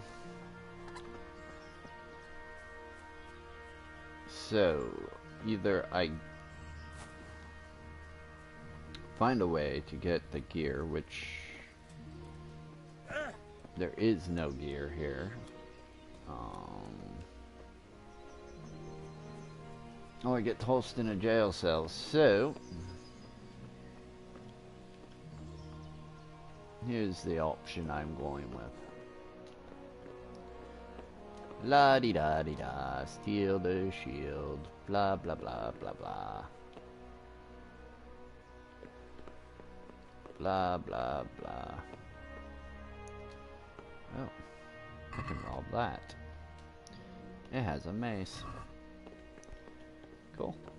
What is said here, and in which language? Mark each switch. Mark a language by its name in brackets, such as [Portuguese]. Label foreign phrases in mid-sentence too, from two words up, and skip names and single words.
[English] So either I find a way to get the gear, which there is no gear here. Or I get tossed in a jail cell. So here's the option I'm going with. La di da di da, steal the shield, blah blah blah blah blah. Blah blah blah. Oh, I can rob that. It has a mace. Cool.